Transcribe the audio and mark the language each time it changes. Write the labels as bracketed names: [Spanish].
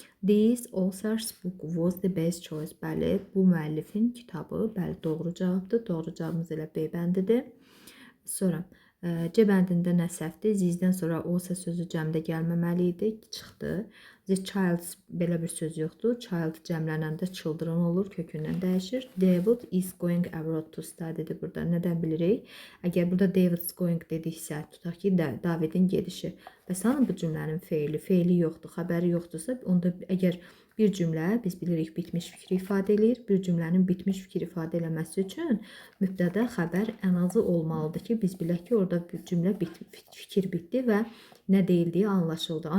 [English] This author's book was the best choice. [Azerbaijani] Bəli, bu müəllifin kitabı. Bəli, doğru cavabdır. Doğru cavabımız elə B bəndidir. Sonra C bəndində nə səhvdir? Zizdən sonra olsa sözü cəmdə gəlməməli idi. Çıxdı. The child belə bir söz yoxdur. Child cəmlənəndə children olur. Kökündən dəyişir. [English] David is going abroad to study-dir [Azerbaijani] burada. Nədən bilirik? Əgər burada [English] David's going [Azerbaijani] dediksə, tutaq ki, Davidin gedişi. Bəs hanı bu cümlənin feili? Feili yoxdur, xəbəri yoxdursa, onda əgər bir cümlə, biz bilirik, bitmiş fikri ifadə edir. Bir cümlənin bitmiş fikri ifadə eləməsi üçün mübtədə xəbər ən azı olmalıdır ki, biz bilək ki, orada bir cümlə fikir bitdi və nə deyildiyi anlaşıldı.